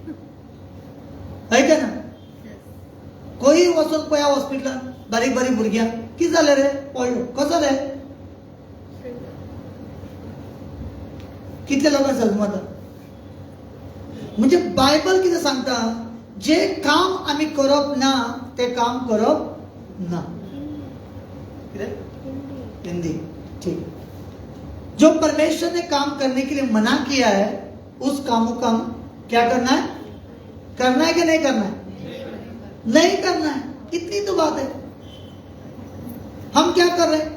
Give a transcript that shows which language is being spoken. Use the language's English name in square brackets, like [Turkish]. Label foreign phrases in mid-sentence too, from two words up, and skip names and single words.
[Konkani] ना खंय वचून पळया हॉस्पिटलान बारीक बारीक भुरग्यांक कितें जालें रे, पडलो कसो रे, कितले लोकांक सजमता. म्हणजे बायबल कितें सांगता, जे काम आमी करप ना ते काम करप ना. [Hindi] हिंदी ठीक. जो परमेश्वर ने काम करने के लिए मना किया है, उस कामों का क्या करना है? करना है कि नहीं करना है? नहीं करना है. इतनी तो बात है. हम क्या कर रहे हैं?